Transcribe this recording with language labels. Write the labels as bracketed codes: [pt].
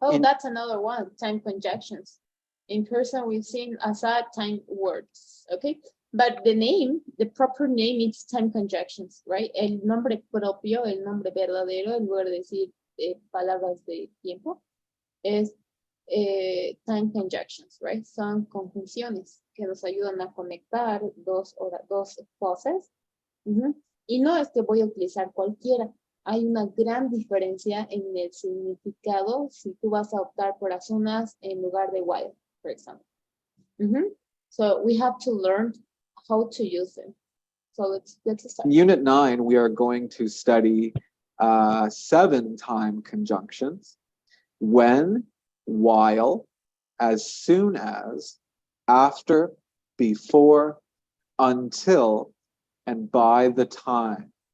[en] that's another one, time conjunctions. In person, we've seen aside time words, okay? But the name, the proper name, is time conjunctions, right? [es] El nombre propio, el nombre verdadero, en lugar de decir palabras de tiempo, es [en] time conjunctions, right? [es] Son conjunciones que nos ayudan a conectar dos clauses. Y no es que voy a utilizar cualquiera. Hay una gran diferencia en el significado si tú vas a optar por [en] as soon as [es] en lugar de [en] while, for example. So we have to learn how to use them. So let's start. in Unit 9, we are going to study 7 time conjunctions. When, while, as soon as, after, before, until, and by the time.